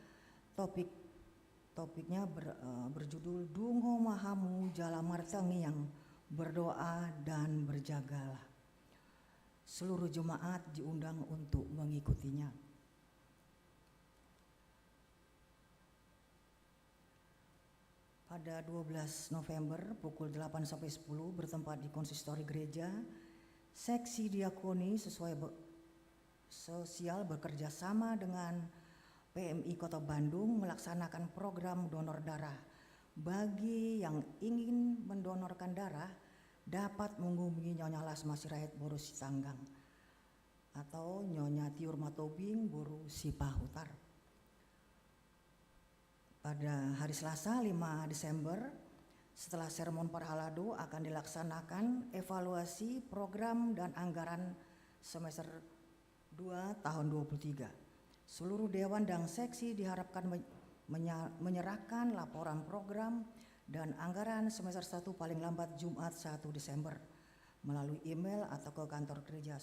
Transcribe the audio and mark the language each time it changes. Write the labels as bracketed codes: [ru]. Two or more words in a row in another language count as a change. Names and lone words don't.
[id] Topiknya berjudul Dungo Mahamu Jala Martangi, yang berdoa dan berjagalah. Seluruh jemaat diundang untuk mengikutinya. Pada 12 November pukul 8 sampai 10 bertempat di konsistori gereja, seksi diakoni sosial bekerja sama dengan PMI Kota Bandung melaksanakan program donor darah. Bagi yang ingin mendonorkan darah dapat menghubungi Nyonya Lasma Sirait Boru Sitanggang atau Nyonya Tiur Matobing Boru Sipahutar. Pada hari Selasa 5 Desember setelah sermon Parhalado akan dilaksanakan evaluasi program dan anggaran semester 2 tahun 2023. Seluruh dewan dan seksi diharapkan menyerahkan laporan program dan anggaran semester 1 paling lambat Jumat 1 Desember melalui email atau ke kantor gereja.